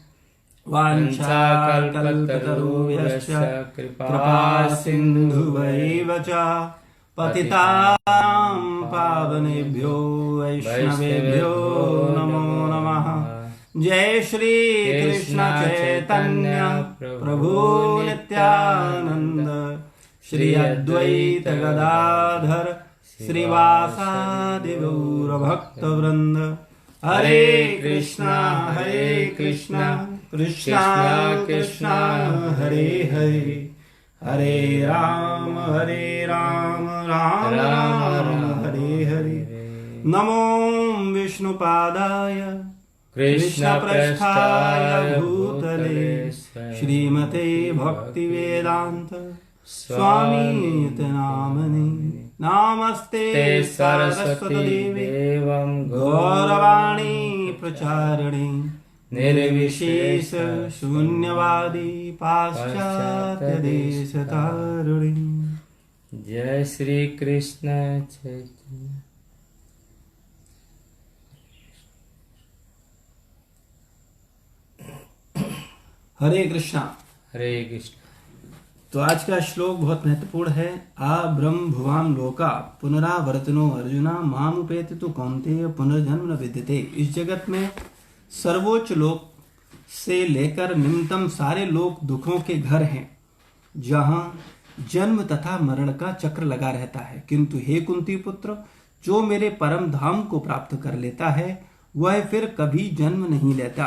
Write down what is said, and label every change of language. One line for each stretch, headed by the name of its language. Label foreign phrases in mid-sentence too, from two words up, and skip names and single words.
Sanskrit: वाञ्छाकल्पतरुभ्यश्च कृपा सिन्धुभैव च पतितां पावनेभ्यो वैष्णवेभ्यो नमो नमः। जय श्री कृष्ण चैतन्य प्रभु नित्यानंद श्री अद्वैत गदाधर श्रीवासादि गौर भक्त वृंद। हरे कृष्णा कृष्णा कृष्णा हरे हरे हरे राम राम राम हरे हरे। नमो विष्णुपादाय कृष्णप्रस्थाय भूतले श्रीमते भक्तिवेदांत स्वामीति नामने नमस्ते सरस्वती देवं गौरवाणी प्रचारिणी निर्विशेष शून्यवादी पाश्चात्य देश तारिणी। जय श्री कृष्ण चैतन्य। हरे कृष्णा। हरे कृष्ण।
Hindi: तो आज का श्लोक बहुत महत्वपूर्ण है।
Sanskrit: आ ब्रह्म भुवाम लोका पुनरावर्तनो अर्जुना मामुपेति तु कौन्तेय पुनर्जन्म न विद्यते।
Hindi: इस जगत में सर्वोच्च लोक से लेकर निम्नतम सारे लोक दुखों के घर हैं, जहां जन्म तथा मरण का चक्र लगा रहता है। किंतु हे कुंती पुत्र, जो मेरे परम धाम को प्राप्त कर लेता है वह फिर कभी जन्म नहीं लेता।